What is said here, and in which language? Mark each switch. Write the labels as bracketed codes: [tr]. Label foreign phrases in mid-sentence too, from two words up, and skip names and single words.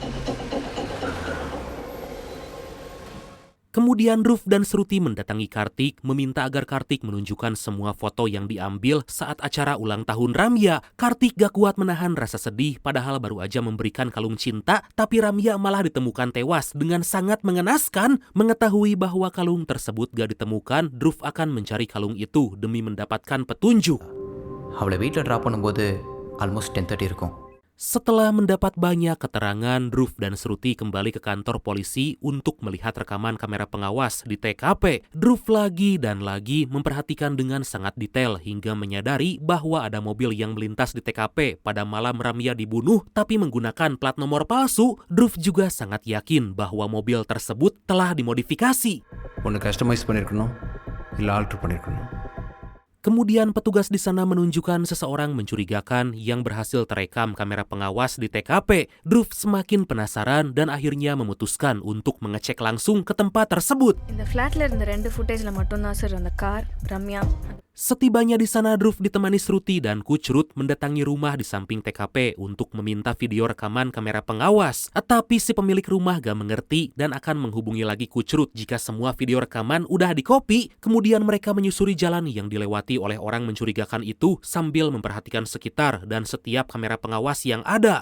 [id] Kemudian Dhruv dan Shruti mendatangi Kartik, meminta agar Kartik menunjukkan semua foto yang diambil saat acara ulang tahun Ramya. Kartik gak kuat menahan rasa sedih, padahal baru aja memberikan kalung cinta, tapi Ramya malah ditemukan tewas dengan sangat mengenaskan. Mengetahui bahwa kalung tersebut gak ditemukan, Dhruv akan mencari kalung itu demi mendapatkan petunjuk. [ta] அவளை வீட்டில் ட்ராப் பண்ணும்போது ஆல்மோஸ்ட் 10:30 இருக்கும். [id] Setelah mendapat banyak keterangan, Dhruv dan Shruti kembali ke kantor polisi untuk melihat rekaman kamera pengawas di TKP. Dhruv lagi dan lagi memperhatikan dengan sangat detail hingga menyadari bahwa ada mobil yang melintas di TKP pada malam Ramya dibunuh tapi menggunakan plat nomor palsu. Dhruv juga sangat yakin bahwa mobil tersebut telah dimodifikasi. [ta] ஒன்று கஸ்டமைஸ் பண்ணியிருக்கணும் இல்லை ஆல்ட்ரு பண்ணியிருக்கணும். [id] Kemudian petugas di sana menunjukkan seseorang mencurigakan yang berhasil terekam kamera pengawas di TKP. Dhruv semakin penasaran dan akhirnya memutuskan untuk mengecek langsung ke tempat tersebut. [ta] இந்த ஃபிளாட்ல இருந்த 2 ஃபுட்டேஜ்ல மட்டும் தான் சார் அந்த கார் ரம்யா [id] Setibanya di sana, Druf ditemani Sruti dan Kucrut mendatangi rumah di samping TKP untuk meminta video rekaman kamera pengawas. Tapi si pemilik rumah gak mengerti dan akan menghubungi lagi Kucrut jika semua video rekaman udah dikopi. Kemudian mereka menyusuri jalan yang dilewati oleh orang mencurigakan itu sambil memperhatikan sekitar dan setiap kamera pengawas yang ada.